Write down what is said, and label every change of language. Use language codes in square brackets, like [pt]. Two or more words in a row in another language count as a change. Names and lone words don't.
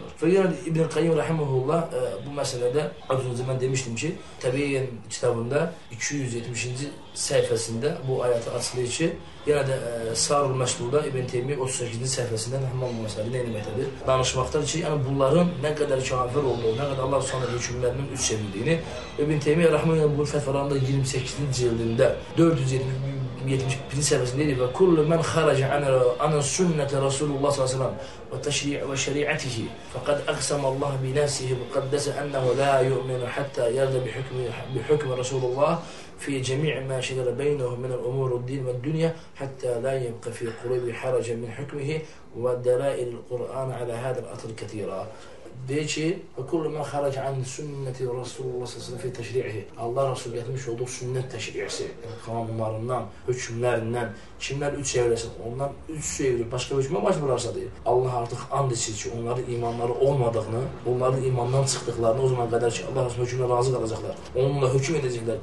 [az] Və yenə İbn Qayyim Rahimehullah bu məsələdə az öncə mən demişdim ki, Təbiyyin kitabında 270-ci səhifəsində bu ayəti açıqlayır ki, yenə də Sarul Məslulda İbn Teymiyyə 38-ci səhifəsində həmin bu məsələdə nə etməkdədir? Danışmaqdadır ki, yəni bunların nə qədər kafir olduğu, nə qədər [ar] الله سبحانه [az] hökmlərinin üst çevrildiyini İbn Teymiyyə Rahimehullah bu fətvalarında 28-ci cildində 471-ci səhifəsində deyir və [ar] كل من خرج عن سنة رسول الله صلى الله عليه وسلم وتشريع وشريعته فقد أقسم الله بنفسه وقدس أنه لا يؤمن حتى يرضى بحكم رسول الله في جميع ما شجر بينه من الأمور الدين والدنيا حتى لا يبقى في قلوب حرج من حكمه ودلائل القرآن على هذا الأثر كثيرا. [az] Deyir ki, [ar] كل من خرج عن سنة رسول الله صلى الله في تشريعه. [az] Allah Rasul gətirmiş olduğu sünnət təşri'isi, qanunlarından, hökmlərindən, kimlər üç çevrəsin, ondan üç çevrə başqa hökmə baş vurarsa deyir. Allah artıq and içir ki, onların imanları olmadığını, onların imandan çıxdıqlarını o zaman qədər ki, Allah Rasul hökmünə razı qalacaqlar. Onunla hökm edəcəklər.